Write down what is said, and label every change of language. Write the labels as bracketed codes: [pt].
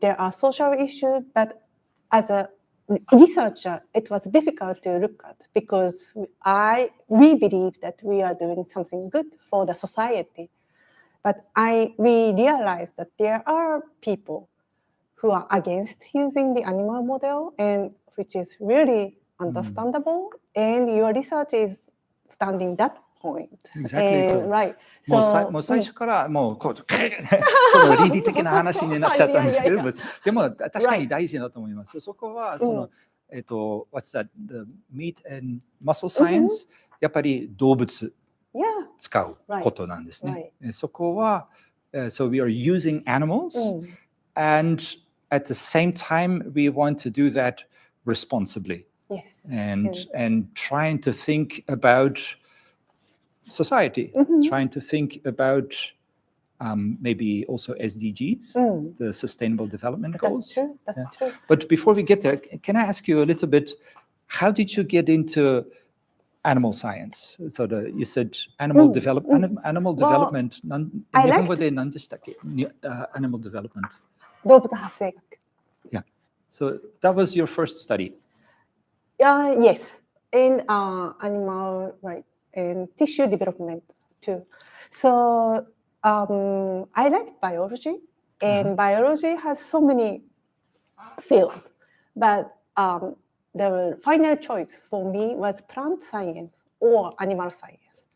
[en] There are social issues, but as a researcher, it was difficult to look at because we believe that we are doing something good for the society. But we realized that there are people who are against using the animal model, and which is really understandable. And your research is standing that point. Exactly. Right. [ja] もう最初からもうこうその倫理的な話になっちゃったんですけど、でも確かに大事だと思います。そこはその [en] what's that? The meat and muscle science、 [ja] やっぱり動物使うことなんですね。そこは [en] so we are using animals and at the same time we want to do that responsibly. Yes. And trying to think about society, trying to think about maybe also SDGs, the Sustainable Development Goals. That's true. But before we get there, can I ask you a little bit, how did you get into animal science? So you said animal development. I [ja] 日本語で何でしたっけ? [en] Animal development. [ja] 動物発生学。 [en] Yeah. So that was your first study. Yes, in animal and tissue development too. So I like biology, and biology has so many fields, but the final choice for me was plant science or animal science.